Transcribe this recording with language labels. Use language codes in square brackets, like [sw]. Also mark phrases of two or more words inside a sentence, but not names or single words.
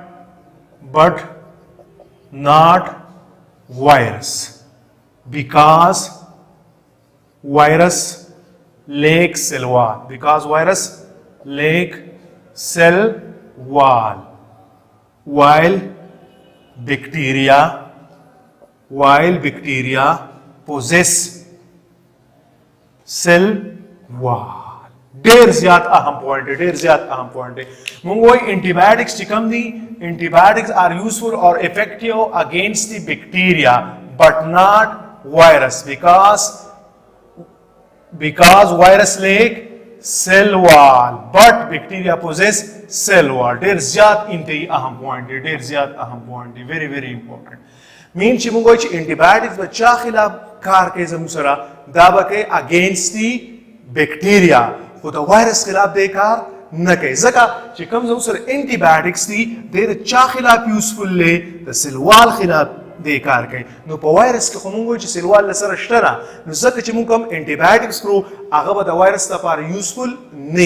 [en] not virus because virus lacks cell wall while bacteria possess cell wall. [ps] ډیر زیات اهم پوینټ دی. موږ وایو انټي چې کوم دي [en] antibiotics are useful or effective against the bacteria but not virus because virus lack cell wall but bacteria possess cell wall. [ps] ډیر زیات انتهایی اهم پوینټ دی. [en] very very important. [ps] مین چې موږ وایو چې انټي بایوټکس به چا خلاف کار کوي زموږ سره دا به کوي [en] against the bacteria [ps] خو د وایرس خلاف دی کار نه کوي ځکه چې کوم زموږ سره انټي بایوټکس دي د چا خلاف یوزفل دی د [en] cell wall [ps] خلاف دی کار کوي. نو په وایرس کې خو موږ وایو چې [en] cell wall [ps] له سره شته نه نو ځکه چې موږ کوم انټي بایوټکس کړو هغه به د وایرس لپاره یوزفل نه.